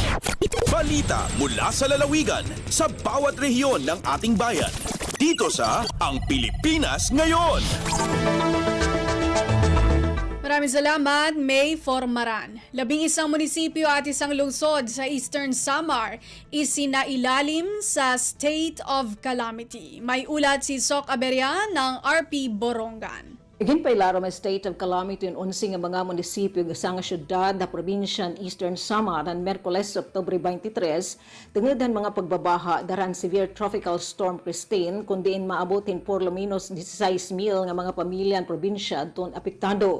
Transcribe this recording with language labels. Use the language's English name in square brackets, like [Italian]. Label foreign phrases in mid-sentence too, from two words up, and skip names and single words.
[Filipino] Balita mula sa lalawigan sa bawat rehiyon ng ating bayan. Dito sa Ang Pilipinas Ngayon. Maraming salamat, May Formaran. 11 munisipyo at 1 lungsod sa Eastern Samar isinailalim sa [English] State of Calamity. [Filipino] May ulat si Sok Aberian ng RP Borongan. [Waray] Ginpailaro may state of calamity in 11 nga mga munisipyo sa nga syudad na probinsya ng Eastern Samar ng Merkules, Oktubre 23, tungudan mga pagbabaha daran [English] severe tropical storm [Waray] Christine kundiin maabotin [Spanish] por lo menos [Waray] 16,000 nga mga pamilya ng probinsya ton apektado.